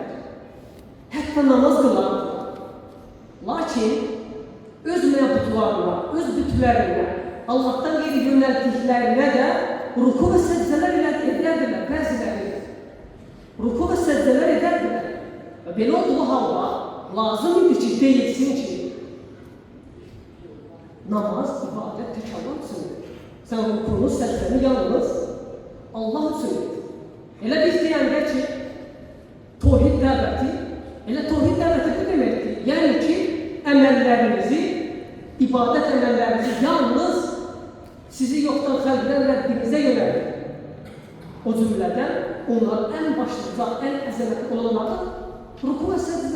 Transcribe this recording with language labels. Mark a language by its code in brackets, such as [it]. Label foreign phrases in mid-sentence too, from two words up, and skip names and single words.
[tr] Hatta namaz kılardılar. Lakin, öz mevcutlarına, öz bütünlerine, Allah'tan geri yöneldiklerine de ruku ve secdeler ederdiler, bəziləri. Ruku ve secdeler ederdiler. Ve [az] belə olduğu halda lazım idi ki, deyilsin ki, [tr] namaz, ibadet tek Allah içindir. Sen rukunu, secdeni yalnız Allah için et. [az] Elə biz deyəndə ki, tevhid dəvəti, elə tevhid dəvəti bu deməkdir. Yəni ki, əməllərimizi, ibadət əməllərimizi yalnız sizi yoxdan xəlq edən Rəbbinizə yönəldir. O cümlədən onlar ən başlıca, ən əzəmətli olanlardır, ruku və səcdə.